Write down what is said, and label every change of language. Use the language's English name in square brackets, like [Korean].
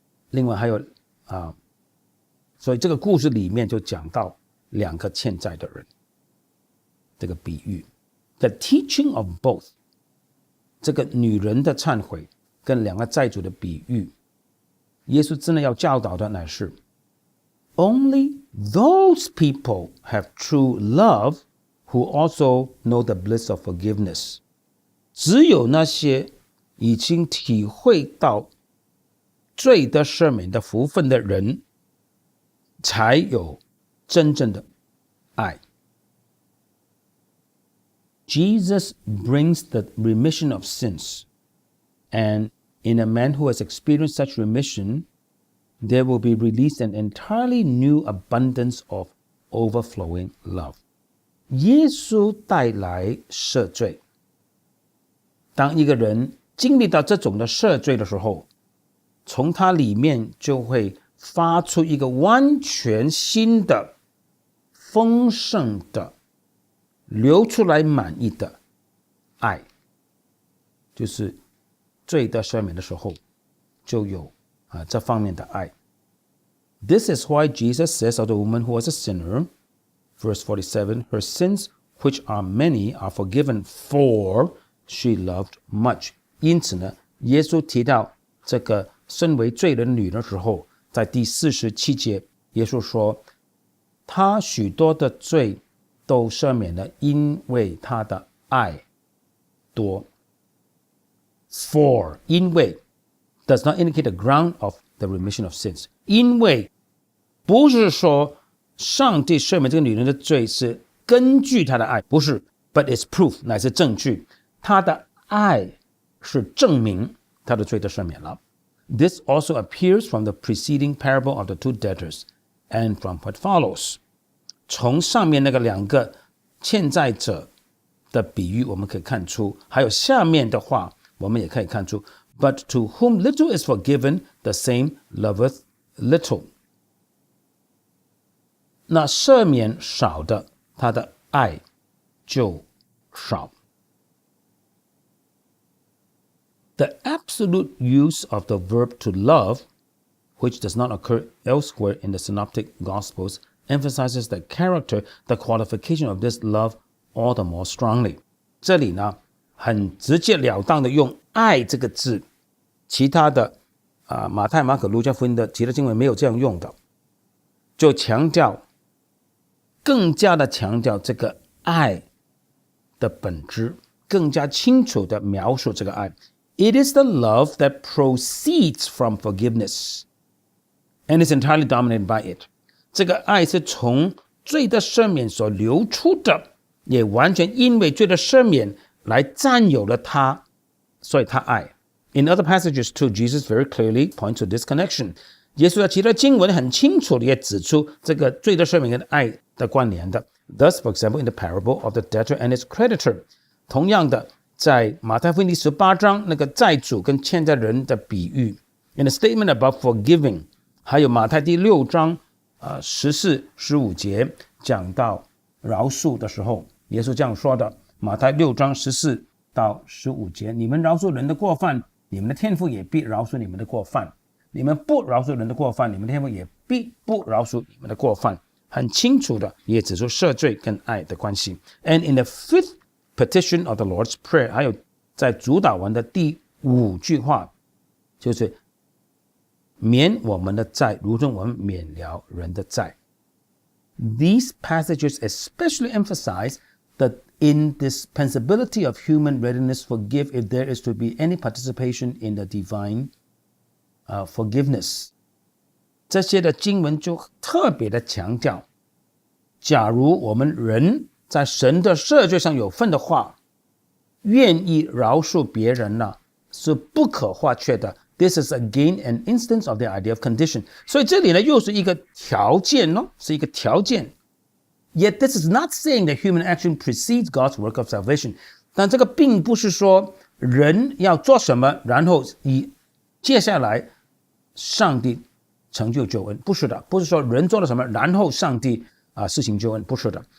[Chinese] 另外还有所以这个故事里面就讲到2个欠债的人，这个比喻 [English] The teaching of both， [Chinese] 这个女人的忏悔跟2个债主的比喻，耶稣真的要教导的乃是 [English] Only those people have true love who also know the bliss of forgiveness。 [Chinese] 只有那些已经体会到罪的赦免的福分的人，才有真正的爱。 [English] Jesus brings the remission of sins and in a man who has experienced such remission, there will be released an entirely new abundance of overflowing love. [Chinese] 耶稣带来赦罪。当一个人经历到这种的赦罪的时候，从他里面就会发出一个完全新的、丰盛的、流出来满意的爱，就是罪得赦免的时候就有这方面的爱。 [English] This is why Jesus says of the woman who was a sinner, verse 47, her sins, which are many, are forgiven, for she loved much. [Chinese] 因此呢，耶稣提到这个身为罪人女的时候，在第47节，耶稣说，她许多的罪都赦免了，因为她的爱多。 [English] For 因为 does not indicate the ground of the remission of sins. [Chinese] 因为不是说上帝赦免这个女人的罪是根据她的爱，不是 [English] but it's proof [Chinese] 乃是证据，她的爱是证明她的罪得赦免了。 [English] This also appears from the preceding parable of the two debtors and from what follows. [Chinese] 从上面那个两个欠债者的比喻我们可以看出，还有下面的话我们也可以看出 [English] But to whom little is forgiven, the same loveth little. [Chinese] 那赦免少的，他的爱就少。 [English] The absolute use of the verb to love, which does not occur elsewhere in the Synoptic Gospels, emphasizes the character, the qualification of this love all the more strongly. [Chinese] 这里呢，很直截了当的用爱这个字，其他的马太、马可、路加福音的其他经文没有这样用的，就更加的强调这个爱的本质，更加清楚的描述这个爱。 [English] It is the love that proceeds from forgiveness and is entirely dominated by it. [Chinese] 这个爱是从罪的赦免所流出的，也完全因为罪的赦免来占有了它，所以他爱。 [English] In other passages too, Jesus very clearly points to this connection. [Chinese] 耶稣在其他经文很清楚的也指出这个罪的赦免跟爱的关联的。 [English] Thus, for example, in the parable of the debtor and his creditor, [Chinese] 同样的，在马太福音第18章那个债主跟欠债人的比喻 ， [English] in the statement about forgiving， [Chinese] 还有马太第6章14、15节讲到饶恕的时候，耶稣这样说的。马太6章14到15节，你们饶恕人的过犯，你们的天父也必饶恕你们的过犯；你们不饶恕人的过犯，你们的天父也必不饶恕你们的过犯。很清楚的也指出赦罪跟爱的关系。 [English] And in the fifth petition of the Lord's Prayer， [Chinese] 还有在主祷文的第5句话，就是免我们的债，如同我们免了人的债。 [English] These passages especially emphasize the indispensability of human readiness to forgive if there is to be any participation in the divine forgiveness. [Chinese] 这些的经文就特别的强调，假如我们人在神的赦罪上有份的话，愿意饶恕别人呢，是不可或缺的。 [English] This is again an instance of the idea of condition. [Chinese] 所以这里呢，又是一个条件哦，是一个条件。 [English] Yet this is not saying that human action precedes God's work of salvation. [Chinese] 但这个并不是说人要做什么，然后接下来上帝成就救恩，不是的，不是说人做了什么，然后上帝施行救恩，不是的。